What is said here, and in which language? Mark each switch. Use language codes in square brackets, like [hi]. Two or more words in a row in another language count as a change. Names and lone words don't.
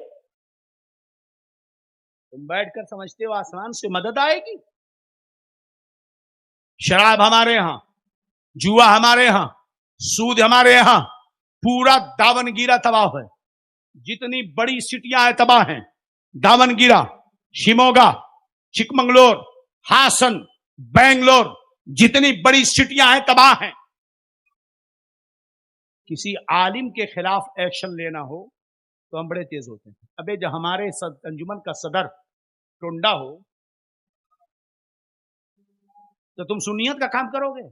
[ur] تم بیٹھ کر سمجھتے ہو آسمان سے مدد آئے گی؟ شراب ہمارے ہاں، جوا ہمارے ہاں، سود ہمارے ہاں، پورا داون گیرا تباہ ہے. جتنی بڑی سٹیاں ہیں تباہ ہیں. داون گیرا، شیموگا، چکمنگلور، ہاسن، بنگلور، جتنی بڑی سٹیاں ہیں تباہ ہیں. کسی عالم کے خلاف ایکشن لینا ہو تو ہم بڑے تیز ہوتے ہیں. ابے جو ہمارے انجمن کا صدر ٹونڈا ہو تو تم سنیت کا کام کرو گے؟